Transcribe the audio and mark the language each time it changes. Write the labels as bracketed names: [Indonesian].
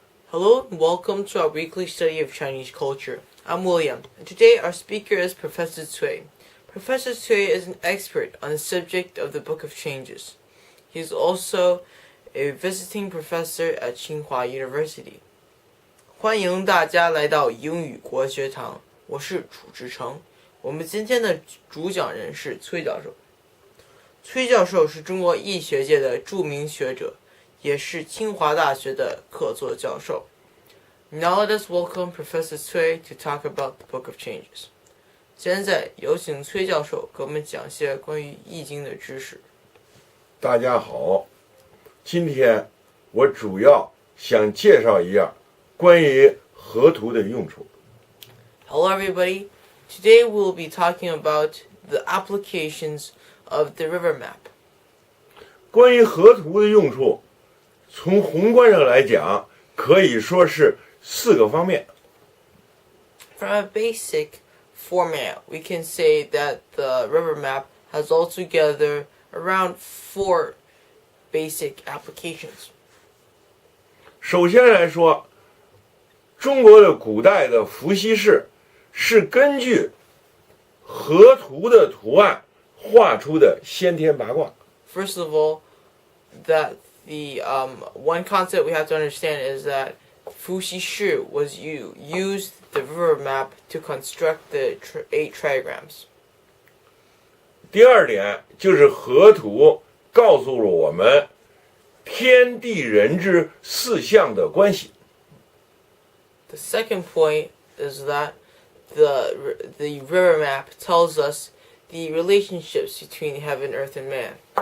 [English] Hello and welcome to our weekly study of Chinese culture. I'm William, and today our speaker is Professor Cui. Professor Cui is an expert on the subject of the Book of Changes. He is also a visiting professor at Tsinghua University. [Chinese] 欢迎大家来到英语国学堂，我是楚志成。我们今天的主讲人是崔教授。崔教授是中国易学界的著名学者，也是清华大学的客座教授。 [English] Now let us welcome Professor Cui to talk about the Book of Changes. [Chinese] 现在有请崔教授给我们讲些关于易经的知识。大家好，今天我主要想介绍一下关于河图的用处。 [English] Hello everybody. Today we will be talking about the applications of the river map. [Chinese] 关于河图的用处，从宏观上来讲，可以说是4个方面。 [English] From a basic format, we can say that the river map has altogether around 4 basic applications. [Chinese] 首先来说，中国的古代的伏羲氏是根据河图的图案画出的先天八卦。 [English] First of all, that the one concept we have to understand is that Fuxi Shi was used the river map to construct the 8 trigrams. [Chinese] 第二点就是河图告诉了我们天地人之4象的关系。 [English] The second point is that the river map tells us the relationships between heaven, earth, and man.